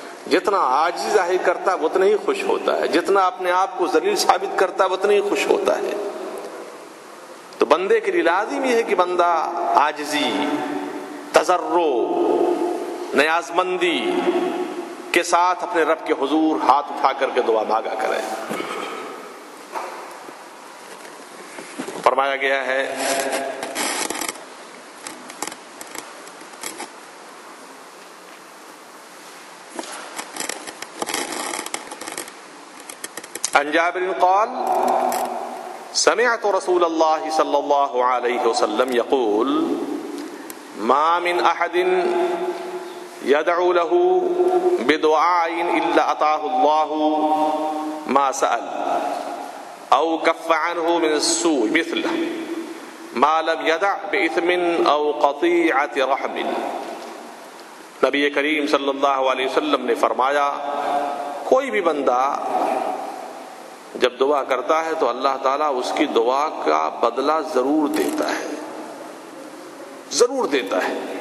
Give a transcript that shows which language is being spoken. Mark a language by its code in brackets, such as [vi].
[ur] جتنا عاجزی ظاہر کرتا ہے اتنا ہی خوش ہوتا ہے، جتنا اپنے آپ کو ذلیل ثابت کرتا ہے اتنا ہی خوش ہوتا ہے. تو بندے کے لیے لازم یہ ہے کہ بندہ عاجزی، تضرع، نیاز مندی کے ساتھ اپنے رب کے حضور ہاتھ اٹھا کر کے دعا مانگا کرے. فرمایا گیا ہے [ar] عن جابر قال سمعت رسول الله صلى الله عليه وسلم يقول ما من أحد يدعو له بدعاء إلا أعطاه الله ما سأل أو كف عنه من السوء مثله ما لم يدع بإثم أو قطيعة رحم. [ur] نبی کریم صلی اللہ علیہ وسلم نے فرمایا کوئی بھی بندہ جب دعا کرتا ہے تو اللہ تعالیٰ اس کی دعا کا بدلہ ضرور دیتا ہے، ضرور دیتا ہے.